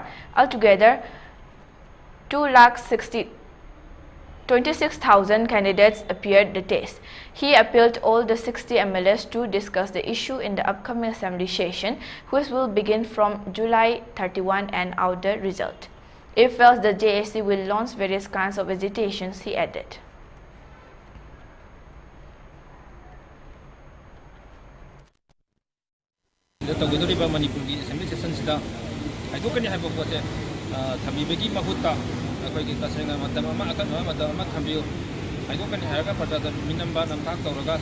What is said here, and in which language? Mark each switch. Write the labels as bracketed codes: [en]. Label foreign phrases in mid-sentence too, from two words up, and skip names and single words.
[en] Altogether, 2,26,000 candidates appeared the test. He appealed all the 60 MLAs to discuss the issue in the upcoming assembly session, which will begin from July 31 and out the result. If else, the JAC will launch various kinds of agitations, he added. [mni] Thokchom Manipur [en] assembly session [mni] sida haidokani haiba pote thamibagi mahutta akoigi tasenga matama akana matama thambiyo haidokani haraga partada minamba namthak tawraga